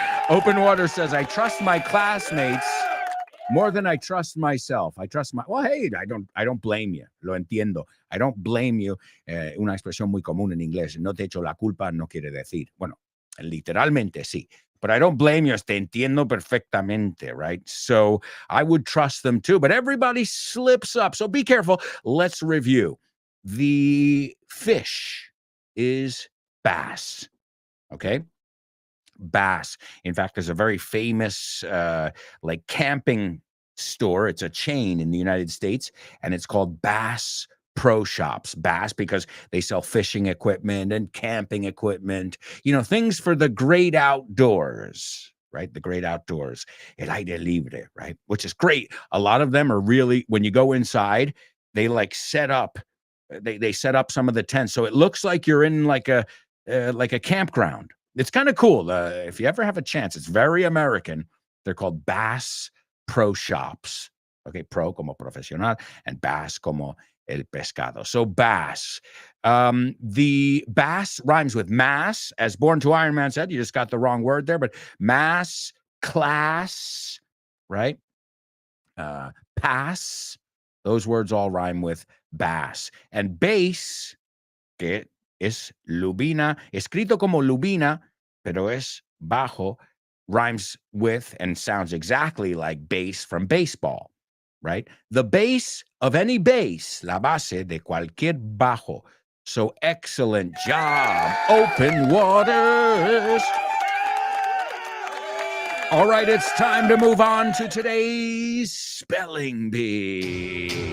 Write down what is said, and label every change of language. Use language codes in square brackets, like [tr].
[en] Open Water says, I trust my classmates more than I trust myself. Well, hey, I don't blame you. [es] Lo entiendo. [en] I don't blame you. [es] Una expresión muy común en inglés. No te echo la culpa no quiere decir. Bueno, literalmente sí. [en] But I don't blame you. [es] Te entiendo perfectamente, right? [en] So I would trust them too. But everybody slips up. So be careful. Let's review. The fish is bass. Okay? Bass. In fact, there's a very famous like camping store. It's a chain in the United States, and it's called Bass Pro Shops. Bass because they sell fishing equipment and camping equipment, things for the great outdoors, right? The great outdoors, [es] el aire libre, [en] right? Which is great. A lot of them are really, when you go inside, they like set up, they set up some of the tents. So it looks like you're in like a campground. It's kind of cool. If you ever have a chance, it's very American. They're called Bass Pro Shops. [es] Okay, pro como profesional and bass como el pescado. [en] So bass. The bass rhymes with mass. As Born to Iron Man said, you just got the wrong word there, but mass, class, right? Pass. Those words all rhyme with bass. And bass, [es] que es lubina, escrito como lubina, pero es bajo, [en] rhymes with and sounds exactly like bass from baseball, right? The base of any base, [es] la base de cualquier bajo. [en] So excellent job, Open Waters. All right, it's time to move on to today's Spelling Bee.